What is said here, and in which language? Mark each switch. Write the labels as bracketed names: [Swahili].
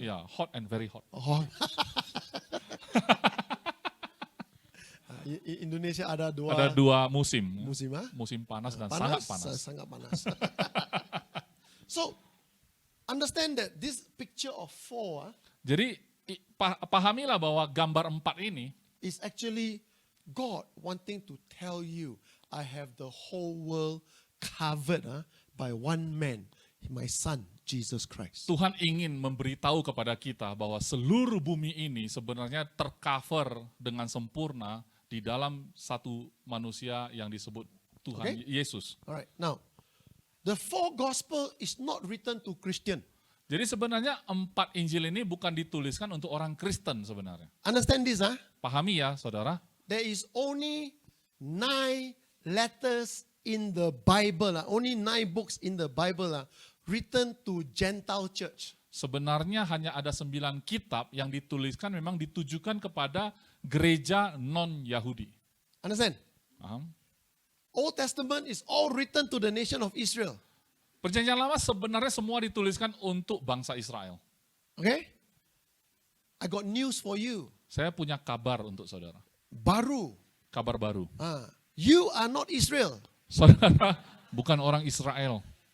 [English] Ya, hot and very hot. Oh. [Indonesian] Indonesia ada 2 Ada 2 musim. musim, Musim panas dan sangat panas. Sangat panas. [English] So, understand that this picture of 4 [Indonesian] Jadi pahamilah bahwa gambar 4 ini [English] is actually God wanting to tell you, I have the whole world covered by one man, my son, Jesus Christ. [Indonesian] Tuhan ingin memberitahu kepada kita bahwa seluruh bumi ini sebenarnya tercover dengan sempurna di dalam satu manusia yang disebut Tuhan [English] Okay. [Indonesian] Yesus. [English] All right. Now, the 4 gospel is not written to Christian. [Indonesian] Jadi sebenarnya 4 Injil ini bukan dituliskan untuk orang Kristen sebenarnya. [English] Understand this, [Indonesian] Pahami ya saudara, [English] There is only 9 letters in the Bible, only 9 books in the Bible written to Gentile church. [Indonesian] sebenarnya hanya ada 9 kitab yang dituliskan memang ditujukan kepada gereja non-Yahudi. [English] Understand? [Indonesian] Paham? [English] Old Testament is all written to the nation of Israel. [Indonesian] Perjanjian lama sebenarnya semua dituliskan untuk bangsa Israel. [English] Okay? I got news for you. [Indonesian] Saya punya kabar untuk saudara. Baru. Kabar baru. [English] You are not Israel. [Indonesian] Saudara bukan orang Israel.